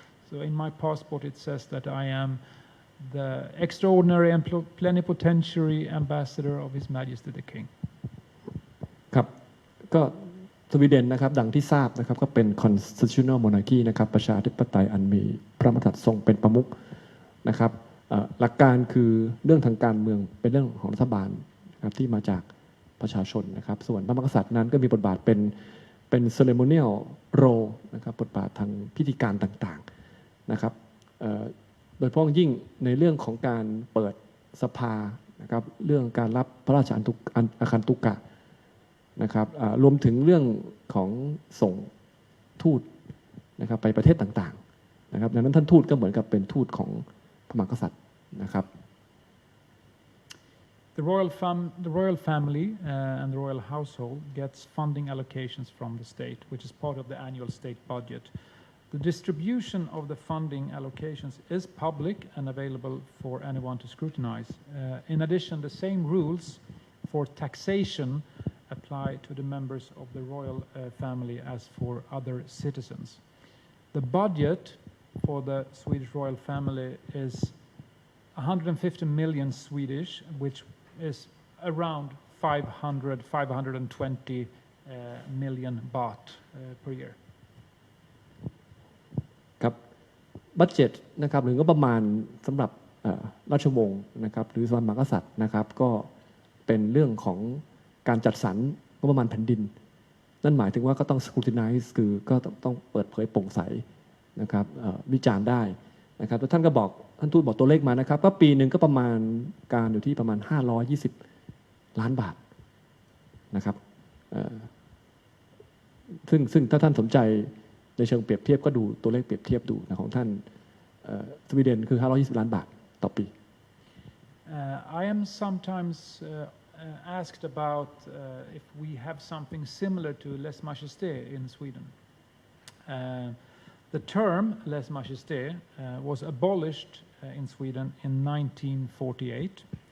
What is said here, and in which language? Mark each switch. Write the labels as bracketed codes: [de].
[en] So in my passport it says that I am the extraordinary and plenipotentiary ambassador of His Majesty the King. [th] ครับก็สวีเดนนะครับดังที่ทราบนะครับก็เป็น constitutional monarchy นะครับประชาธิปไตยอันมีพระมหากษัตริย์ทรงเป็นประมุขนะครับหลักการคือเรื่องทางการเมืองเป็นเรื่องของรัฐบาลนะครับที่มาจากประชาชนนะครับส่วนพระมหากษัตริย์นั้นก็มีบทบาทเป็น ceremonial role นะครับบทบาททางพิธีการต่างๆนะครับ โดยเฉพาะยิ่งในเรื่องของการเปิดสภานะครับเรื่องการรับพระราชอาคันตุกะนะครับรวมถึงเรื่องของส่งทูตนะครับไปประเทศต่างๆนะครับดังนั้นท่านทูตก็เหมือนกับเป็นทูตของพระมหากษัตริย์นะครับ [en] The royal family and the royal household gets funding allocations from the state, which is part of the annual state budget. The distribution of the funding allocations is public and available for anyone to scrutinize. In addition, the same rules for taxation apply to the members of the royal family as for other citizens. The budget for the Swedish royal family is 150 million Swedish, which is around 520 million baht per year. [th] ครับบัดเจ็ตนะครับหรืองบประมาณสำหรับราชวงศ์นะครับหรือสมณกษัตริย์นะครับก็เป็นเรื่องของการจัดสรรงบประมาณแผ่นดินนั่นหมายถึงว่าก็ต้อง scrutinize คือก็ต้องเปิดเผยโปร่งใสนะครับวิจารณ์ได้นะครับแล้วท่านก็บอกท่านทูตบอกตัวเลขมานะครับก็ปีหนึ่งก็ประมาณการอยู่ที่ประมาณ520 ล้านบาท นะครับซึ่งถ้าท่านสนใจในเชิงเปรียบเทียบก็ดูตัวเลขเปรียบเทียบดูนะของท่านสวีเดนคือ520 ล้านบาทต่อปี [en] I am sometimes asked about if we have something similar to lèse majesté in Sweden. The term lèse majesté was abolished in Sweden in 1948.